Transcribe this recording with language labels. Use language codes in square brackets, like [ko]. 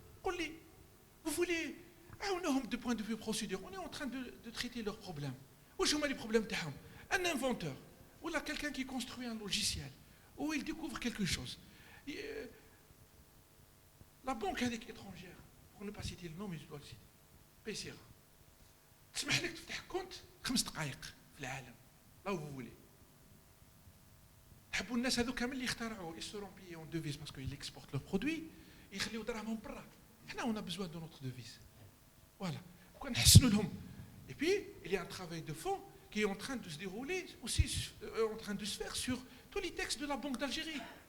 [ar] قول لي [fr] vous voulez [ar] عاونوهم [fr] de point de vue procédure. On est en train de traiter leurs problèmes. [ar] واش هما [fr] les problèmes [ar] تاعهم؟ [fr] Un inventeur ou là quelqu'un qui construit un logiciel où il découvre quelque chose. La banque étrangère, pour ne pas citer le nom, mais je dois le citer, PCRA. [ar] تسمح لك تفتح كونت 5 دقائق في العالم là où vous voulez. حبوا الناس هذو كامل اللي اخترعوا [fr] ils seront payés en devise parce qu'ils exportent leurs produits [ar] يخليوا دراهمهم برا. احنا [fr] on a besoin de notre devise. Voilà. [ar] كون نحسنوا لهم. [fr] Et puis il y a un travail de fond qui est en train de se dérouler aussi en train de se faire sur tous les textes de la Banque d'Algérie.